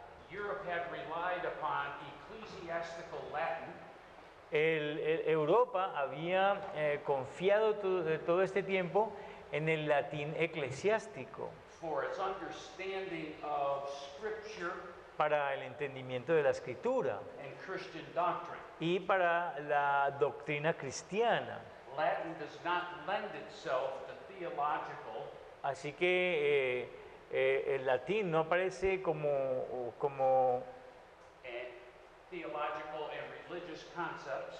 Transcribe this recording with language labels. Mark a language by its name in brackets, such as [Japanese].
[English] Europe had relied upon ecclesiastical Latin [Spanish] Europa había confiado todo este tiempo en el latín eclesiástico [English] for its understanding of Scripture [Spanish] para el entendimiento de la escritura [English] and Christian doctrine. [Spanish] y para la doctrina cristiana. [English] Latin does not lend itself to theological [Spanish] Así que el latín no aparece como [English] theological and religious concepts